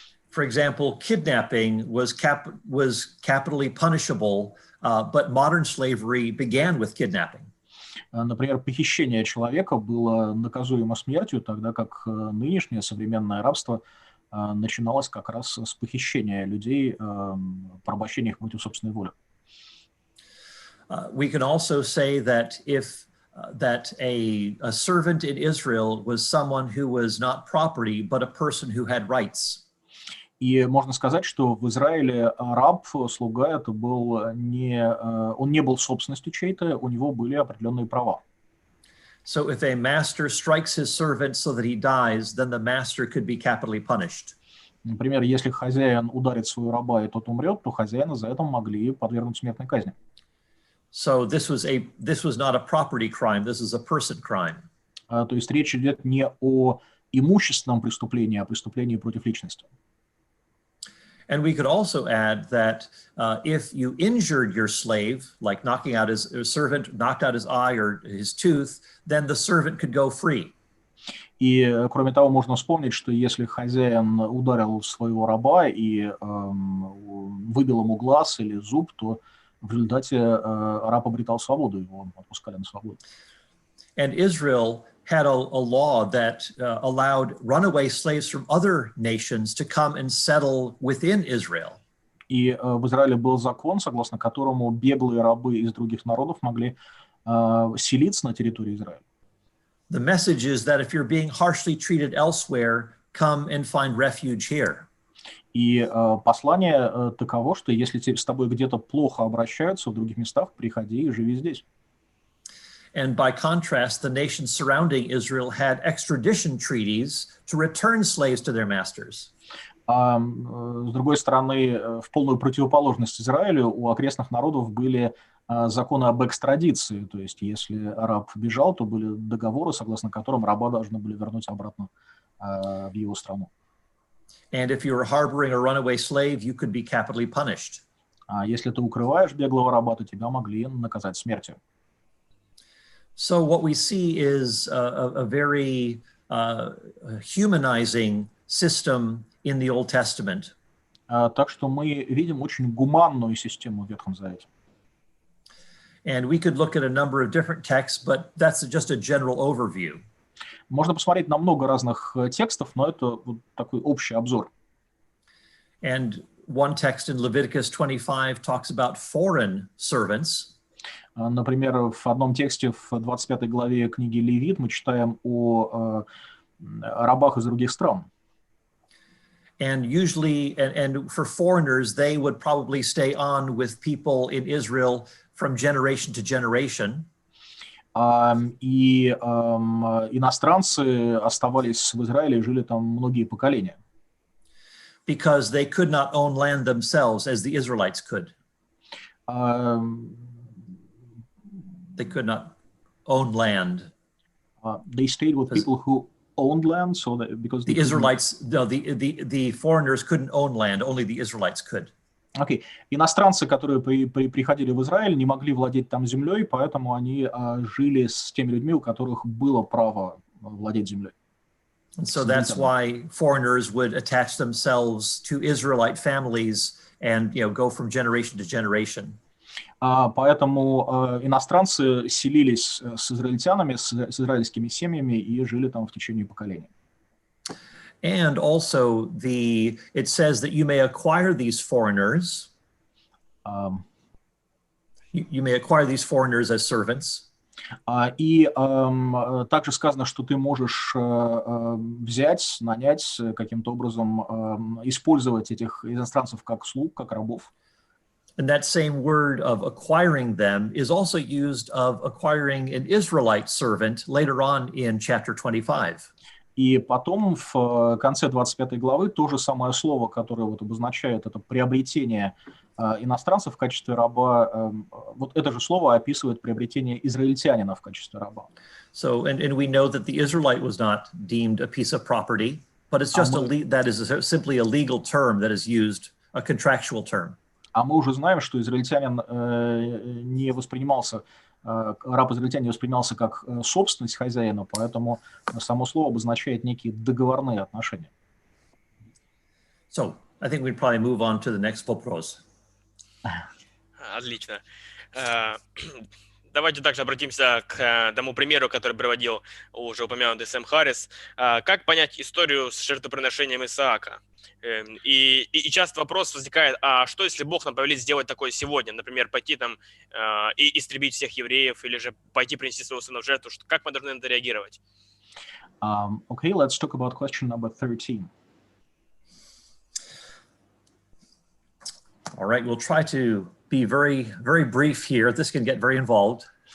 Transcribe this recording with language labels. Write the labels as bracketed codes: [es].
[en] For example, kidnapping was capitally punishable, but modern slavery began with kidnapping. [ru] Например, похищение человека было наказуемо смертью, тогда как нынешнее современное рабство начиналось как раз с похищения людей, порабощения их против собственной воли. [en] We can also say that that a servant in Israel was someone who was not property, but a person who had rights. [ru] И можно сказать, что в Израиле раб, слуга, это был он не был собственностью чьей-то, у него были определенные права. [en] So if a master strikes his servant so that he dies, then the master could be capitally punished. [ru] Например, если хозяин ударит своего раба и тот умрет, то хозяина за это могли подвергнуть смертной казни. [en] So this was not a property crime, this is a person crime. [ru] То есть речь идет не о имущественном преступлении, а о преступлении против личности. [en] And we could also add that if you injured your slave, like knocking out his servant, knocked out his eye or his tooth, then the servant could go free. [ru] И, кроме того, можно вспомнить, что если хозяин ударил своего раба и выбил ему глаз или зуб, то в результате раб обретал свободу, его отпускали на свободу. [en] And Israel had a law that allowed runaway slaves from other nations to come and settle within Israel. [ru] И в Израиле был закон, согласно которому беглые рабы из других народов могли селиться на территории Израиля. [en] The message is that if you're being harshly treated elsewhere, come and find refuge here. [ru] И послание таково, что если с тобой где-то плохо обращаются в других местах, приходи и живи здесь. [en] And by contrast, the nations surrounding Israel had extradition treaties to return slaves to their masters. [ru] С другой стороны, в полную противоположность Израилю у окрестных народов были законы об экстрадиции. То есть, если раб бежал, то были договоры, согласно которым раба должны были вернуть обратно в его страну. [en] And if you were harboring a runaway slave, you could be capitally punished. [ru] А если ты укрываешь беглого раба, то тебя могли наказать смертью. [en] So what we see is a very humanizing system in the Old Testament. [ru] Так что мы видим очень гуманную систему в Ветхом Завете. [en] And we could look at a number of different texts, but that's just a general overview. [ru] Можно посмотреть на много разных текстов, но это вот такой общий обзор. [en] And one text in Leviticus 25 talks about foreign servants. [ru] Например, в одном тексте в 25 главе книги Левит мы читаем о рабах из других стран. [en] And usually, and for foreigners, they would probably stay on with people in Israel from generation to generation. [ru] И иностранцы оставались в Израиле и жили там многие поколения. [en] Because they could not own land themselves as the Israelites could. They could not own land. They stayed with people who owned land, so that because the Israelites, no, the foreigners couldn't own land. Only the Israelites could. Okay. [ru] Иностранцы, которые приходили в Израиль, не могли владеть там землей, поэтому они жили с теми людьми, у которых было право владеть землей. [en] And so that's why foreigners would attach themselves to Israelite families and, go from generation to generation. [ru] Поэтому иностранцы селились с израильтянами, с израильскими семьями и жили там в течение поколений. [en] And also, it says that you may acquire these foreigners. You may acquire these foreigners as servants. [ru] И также сказано, что ты можешь взять, нанять каким-то образом, использовать этих иностранцев как слуг, как рабов. [en] And that same word of acquiring them is also used of acquiring an Israelite servant later on in chapter 25. [ru] И потом в конце 25 главы то же самое слово, которое вот обозначает это приобретение иностранцев в качестве раба, вот это же слово описывает приобретение израильтянина в качестве раба. [en] So, and we know that the Israelite was not deemed a piece of property, but it's just that is simply a legal term that is used, a contractual term. [ru] А мы уже знаем, что израильтянин не воспринимался, раб израильтянин не воспринимался как собственность хозяина, поэтому само слово обозначает некие договорные отношения. [en] So, I think we'd probably move on to the next [ru] вопрос. Отлично. Давайте также обратимся к тому примеру, который приводил уже упомянутый Сэм Харрис. Как понять историю с жертвоприношением Исаака? И часто вопрос возникает, а что если Бог нам повелит сделать такое сегодня? Например, пойти там и истребить всех евреев, или же пойти принести своего сына в жертву? Как мы должны на это реагировать? [en] Okay, let's talk about question number 13. All right, we'll try to be very, very brief here. This can get very involved.